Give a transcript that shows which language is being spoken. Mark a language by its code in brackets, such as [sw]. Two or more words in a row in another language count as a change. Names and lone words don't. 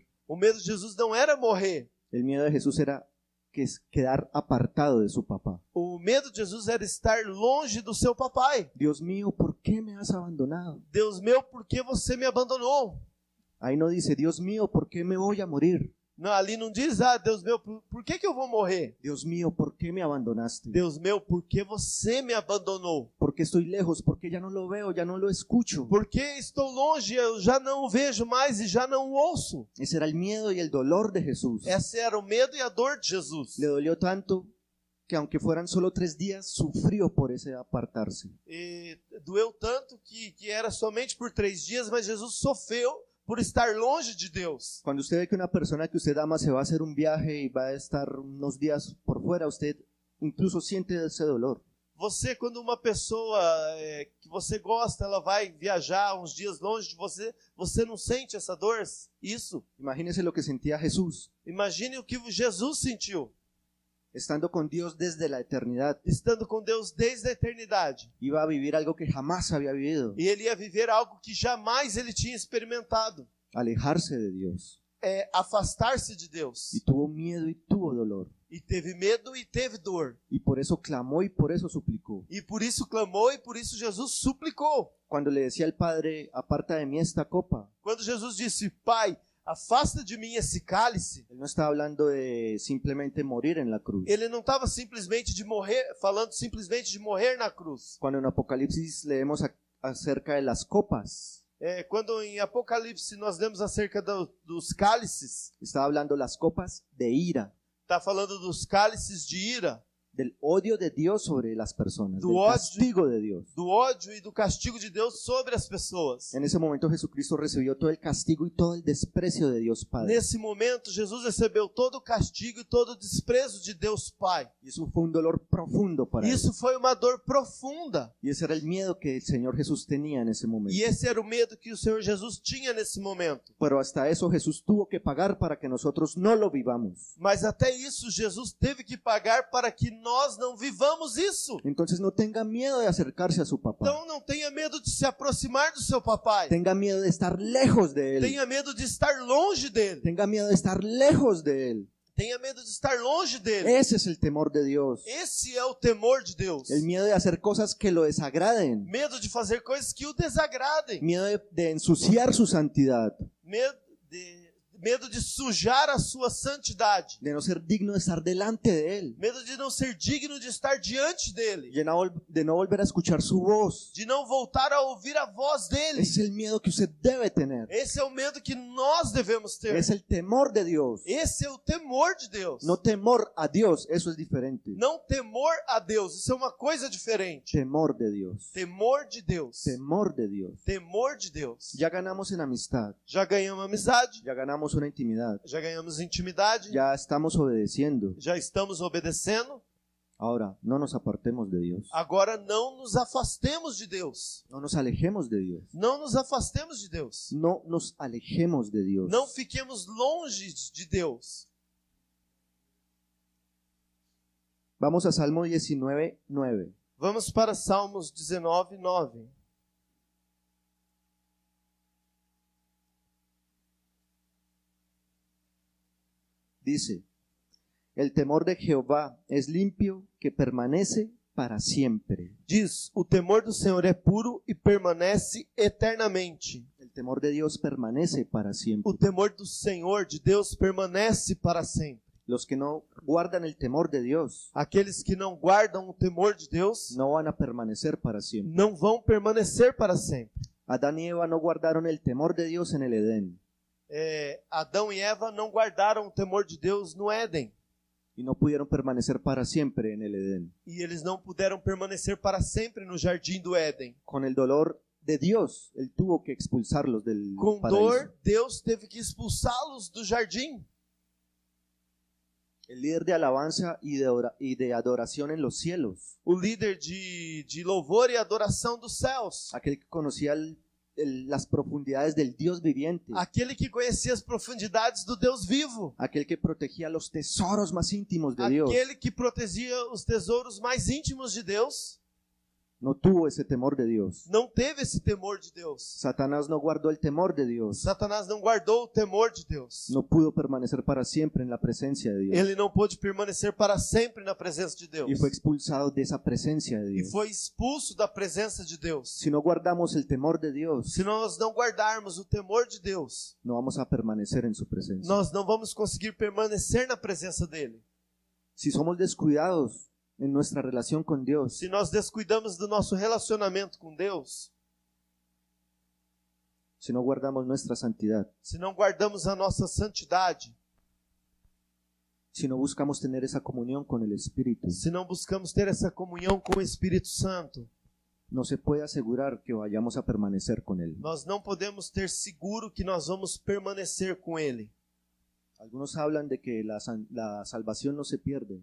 [pt] O medo de Jesus não era morrer. [es] El miedo de Jesús era quedar apartado de su papá. [pt] O medo de Jesus era estar longe do seu papai. [es] Dios mío, ¿por qué me has abandonado? [pt] Deus meu, por que você me abandonou? [es] Ahí no dice: Dios mío, ¿por qué me voy a morir? [pt] Não, ali não diz: Deus meu, por que eu vou morrer? [es] Dios mío, ¿por qué me abandonaste? [pt] Deus meu, por que você me abandonou? [es] ¿Por qué estoy lejos? ¿Por qué ya no lo veo, ya no lo escucho? [pt] Por que estou longe, eu já não o vejo mais e já não o ouço? [es] Ese era el miedo y el dolor de Jesús. [pt] Esse era o medo e a dor de Jesus. [es] Le dolió tanto que aunque fueran solo 3 días, sufrió por ese apartarse. [pt] E doeu tanto que era somente por 3 dias, mas Jesus sofreu por estar longe de Deus. [es] Cuando usted ve que una persona que usted ama se va a hacer un viaje y va a estar unos días por fuera, usted incluso siente ese dolor. [pt] Você, quando uma pessoa que você gosta, ela vai viajar uns dias longe de você, você não sente essa dor? Isso. [es] Imagínese lo que sentía Jesús, [pt] Imagine o que Jesus sentiu. [es] estando con Dios desde la eternidad. [pt] Estando com Deus desde a eternidade. [es] Iba a vivir algo que jamás había vivido. [pt] E ele ia viver algo que jamais ele tinha experimentado. [es] Alejarse de Dios. [pt] Afastar-se de Deus. [es] Y tuvo miedo y tuvo dolor. [pt] E teve medo e teve dor. [es] Y por eso clamó y por eso suplicó. [pt] E por isso clamou e por isso Jesus suplicou. [es] Cuando le decía al Padre: aparta de mí esta copa, [pt] Quando Jesus disse: Pai, afasta de mim esse cálice. [es] él no estaba hablando de simplemente morir en la cruz. [pt] Ele não estava simplesmente falando simplesmente de morrer na cruz. [es] Cuando en Apocalipsis leemos acerca de las copas, [pt] Quando em Apocalipse nós lemos acerca dos cálices, [es] estaba hablando las copas de ira, [pt] está falando dos cálices de ira, [es] del odio de Dios sobre las personas, [pt] Do [es] del [pt] ódio. [es] castigo de Dios. [pt] do ódio e do castigo de Deus sobre as pessoas. [es] En ese momento Jesucristo recibió todo el castigo y todo el desprecio de Dios Padre. [pt] Nesse momento, Jesus recebeu todo o castigo e todo o desprezo de Deus Pai. [es] Y eso fue un dolor profundo para él. [pt] Isso foi uma dor profunda. [es] Y ese era el miedo que el Señor Jesús tenía en ese momento. [pt] E esse era o medo que o Senhor Jesus tinha nesse momento. [es] Pero hasta eso Jesús tuvo que pagar para que nosotros no lo vivamos. [pt] Mas até isso, Jesus teve que pagar para que nós não vivamos isso. [es] Entonces no tenga miedo de acercarse a su papá. [pt] Então não tenha medo de se aproximar do seu papai. [es] Tenga miedo de estar lejos de él. [pt] Tenha medo de estar longe dele. [es] Tenga miedo de estar lejos de él. [pt] Tenha medo de estar longe dele. [es] Ese es el temor de Dios. [pt] Esse é o temor de Deus. [es] El miedo de hacer cosas que lo desagraden. [pt] Medo de fazer coisas que o desagradem. [es] Miedo de ensuciar su santidad. [pt] Medo de sujar a sua santidade. [es] De no ser digno de estar delante de él. [pt] Medo de não ser digno de estar diante dele. [es] De no volver a escuchar su voz. [pt] De não voltar a ouvir a voz dele. [es] Ese es el miedo que usted debe tener. [pt] Esse é o medo que nós devemos ter. [es] Es el temor de Dios. [pt] Esse é o temor de Deus. [es] No temor a Dios, eso es diferente. [pt] Não temor a Deus, isso é uma coisa diferente. [es] Temor de Dios. [pt] Temor de Deus. [es] Temor de Dios. [pt] Temor de Deus. [es] Ya ganamos en amistad. [pt] Já ganhamos amizade. [es] Ya ganamos una intimidad. [pt] Já ganhamos intimidade. [es] Ya estamos obedeciendo. [pt] Já estamos obedecendo. [es] Ahora, no nos apartemos de Dios. [pt] Agora não nos afastemos de Deus. [es] No nos alejemos de Dios. [pt] Não nos afastemos de Deus. [es] No nos alejemos de Dios. [pt] Não fiquemos longe de Deus. [es] Vamos a Salmo 19:9. [pt] Vamos para Salmos 19:9. [es] Dice: el temor de Jehová es limpio, que permanece para siempre. [pt] Diz: o temor do Senhor é puro e permanece eternamente. [es] El temor de Dios permanece para siempre. [pt] O temor do Senhor, de Deus, permanece para sempre. [es] Los que no guardan el temor de Dios [pt] Aqueles que não guardam o temor de Deus [es] no van a permanecer para siempre. [pt] não vão permanecer para sempre. [es] Adán y Eva no guardaron el temor de Dios en el Edén [pt] Adão e Eva não guardaram o temor de Deus no Éden. [es] y no pudieron permanecer para siempre en el Edén. [pt] E eles não puderam permanecer para sempre no jardim do Éden. [es] Con el dolor de Dios, Él tuvo que expulsarlos del [pt] Com [es] paraíso. [pt] dor, Deus teve que expulsá-los do jardim. [es] El líder de alabanza y de adoración en los cielos, [pt] O líder de louvor e adoração dos céus. [es] aquel que conocía las profundidades del Dios viviente, [pt] Aquele que conhecia as profundidades do Deus vivo. [es] aquel que protegía los tesoros más íntimos de Dios, [pt] Aquele que protegia os tesouros mais íntimos de Deus. [es] no tuvo ese temor de Dios. [pt] Não teve esse temor de Deus. [es] Satanás no guardó el temor de Dios. [pt] Satanás não guardou o temor de Deus. [es] No pudo permanecer para siempre en la presencia de Dios. [pt] Ele não pôde permanecer para sempre na presença de Deus. [es] Y fue expulsado de esa presencia de [pt] E [es] Dios. [pt] foi expulso da presença de Deus. [es] Si no guardamos el temor de Dios, [pt] Se nós não guardarmos o temor de Deus, [es] no vamos a permanecer en su presencia. [pt] nós não vamos conseguir permanecer na presença dele. [es] Si somos descuidados en nuestra relación con Dios, [pt] Se nós descuidamos do nosso relacionamento com Deus, [es] si no guardamos nuestra santidad, [pt] se não guardamos a nossa santidade, [es] si no buscamos tener esa comunión con el Espíritu, [pt] se não buscamos ter essa comunhão com o Espírito Santo, [es] no se puede asegurar que vayamos a permanecer con Él. [pt] nós não podemos ter seguro que nós vamos permanecer com ele. [es] Algunos hablan de que la salvación no se pierde,